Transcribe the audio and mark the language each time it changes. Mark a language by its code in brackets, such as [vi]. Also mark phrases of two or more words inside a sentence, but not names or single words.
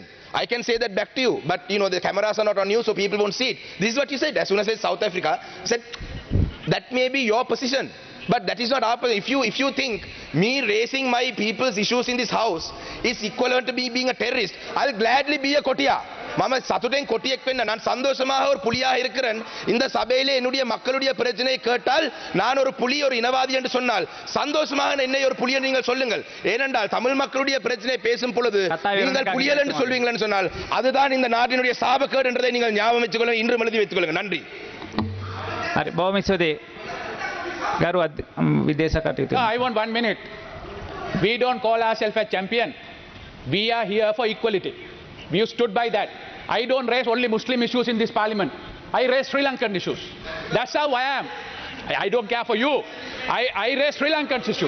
[en] I can say that back to you, but you know the cameras are not on you, so people won't see it. This is what you said. As soon as I said South Africa, I said that may be your position, but that is not our position. If you think me raising my people's issues in this house is equivalent to me being a terrorist, I'll gladly be a kotia. [si] මම සතුටෙන් කොටියෙක් වෙන්න [ta] நான் சந்தோஷமாக ஒரு புலியாக இருக்கிறேன் இந்த சபையிலே என்னுடைய மக்களுடைய பிரச்சனையை கேட்டால் நான் ஒரு புலி ஒரு இனவாதி என்று சொன்னால் சந்தோஷமாக என்னை ஒரு புலி என்று நீங்கள் சொல்லுங்கள் ஏனென்றால் தமிழ் மக்களுடைய பிரச்சனையை பேசும் பொழுது நீங்கள் புலிகள் என்று சொல்வீங்கன்னு சொன்னால் அதுதான் இந்த நாட்டினுடைய சாபக்கேடு என்றதை நீங்கள் ஞாபகம் வச்சுக் கொள்ளுங்கள் இன்று எழுதி வைத்துக் கொள்ளுங்கள் நன்றி [si] හරි බොහොම ස්තුතියි ගරු විදේශ කටයුතු [en] I want 1 minute. We don't call ourselves a champion. We are here for equality. We stood by that. I don't raise only Muslim issues in this parliament. I raise Sri Lankan issues. That's how I am. I don't care for you. I raise Sri Lankan issues.